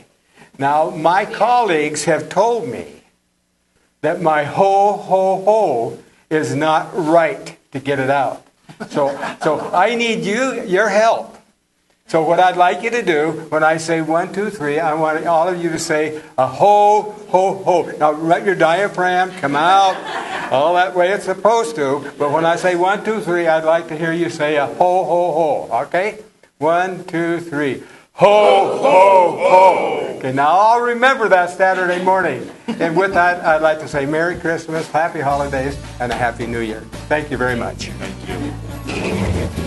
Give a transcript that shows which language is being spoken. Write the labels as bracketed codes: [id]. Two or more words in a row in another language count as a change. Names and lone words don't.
[en] Now, my colleagues have told me that my ho, ho, ho is not right to get it out. So I need your help. So what I'd like you to do, when I say 1, 2, 3, I want all of you to say a ho, ho, ho. Now let your diaphragm come out all that way it's supposed to. But when I say 1, 2, 3, I'd like to hear you say a ho, ho, ho. Okay? 1, 2, 3. Ho, ho, ho. Okay, now I'll remember that Saturday morning. And with that, I'd like to say Merry Christmas, Happy Holidays, and a Happy New Year. Thank you very much. Thank you.